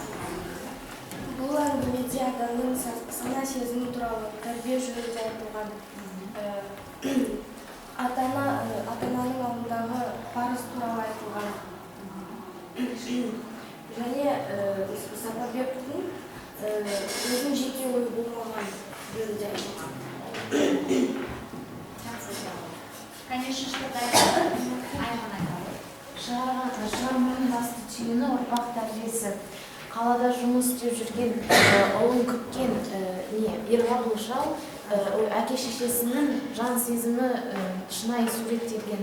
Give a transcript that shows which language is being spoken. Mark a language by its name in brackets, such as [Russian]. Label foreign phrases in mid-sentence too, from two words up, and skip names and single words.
[Kazakh] Бұл әңгімеде адамның сана сезімі туралы тәрбие жөнінде айтылған. Ата-ананың алдындағы парыз туралы айтылған. Және Сапарбектің өзінің жеке ойы болмаған жөнінде айтылған. [Russian] Конечно, что-то [Kazakh] Айман айтады. Шығарманың басты түйіні ұрпақ тәрбиесі. Қалада жұмыс істеп жүрген ұлын күткен Ерғабыл шал әке-шешесінің жан сезімі шынайы суреттелген.